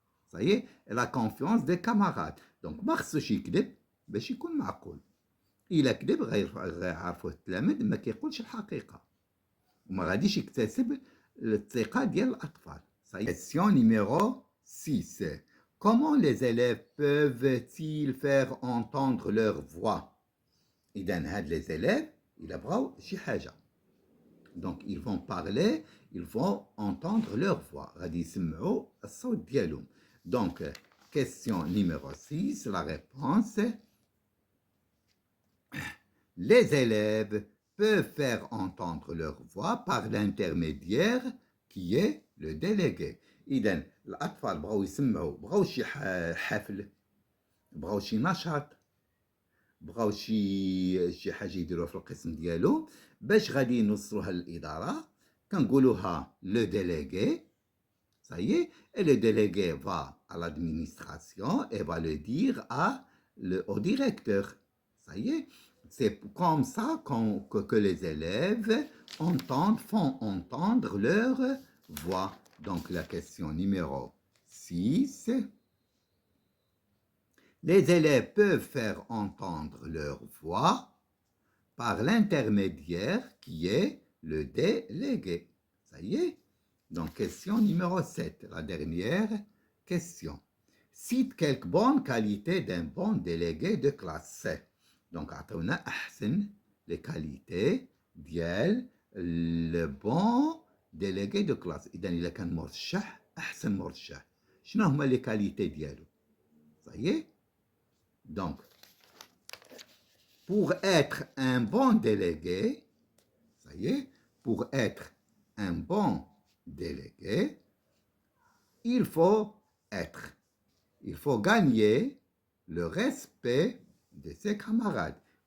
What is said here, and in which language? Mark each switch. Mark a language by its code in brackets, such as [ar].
[fr] Ça y est, la confiance des camarades. Donc, [ar] ما خصوش يكذب باش يكون معقول. إلا كذب غيعرفوه التلاميذ ما كيقولش الحقيقة. وما غاديش يكتسب الثقة ديال الأطفال. [fr] Question numéro 6. Comment les élèves peuvent-ils faire entendre leur voix? [ar] إذن هاد les élèves إلا بغاو شي حاجة. [fr] Donc ils vont parler, ils vont entendre leur voix. [ar] غادي يسمعوا الصوت ديالهم. [fr] Donc question numéro 6, la réponse. Les élèves peuvent faire entendre leur voix par l'intermédiaire qui est le délégué. [ar] إذن الأطفال بغاو يسمعوا, بغاو شي حفل, بغاو شي نشاط, بغاو شي حاجة يديروها في القسم ديالو, باش غادي يوصلوها للإدارة, كنقولوها le délégué. [fr] Ça y est, et le délégué va à l'administration et va le dire au directeur. Ça y est, c'est comme ça que les élèves font entendre leur voix. Donc la question numéro 6. Les élèves peuvent faire entendre leur voix par l'intermédiaire qui est le délégué. Ça y est. Donc question numéro 7, la dernière question. Cite quelques bonnes qualités d'un bon délégué de classe. Donc [ar] عطونا أحسن [fr] les qualités [ar] ديال [fr] le bon délégué de classe. [ar] إذا إلا كان مرشح أحسن مرشح. شنو هما [fr] les qualités [ar] ديالو؟ [fr] Ça y est. Donc, pour être un bon délégué, ça y est, pour être un bon délégué, il faut gagner le respect de ses camarades.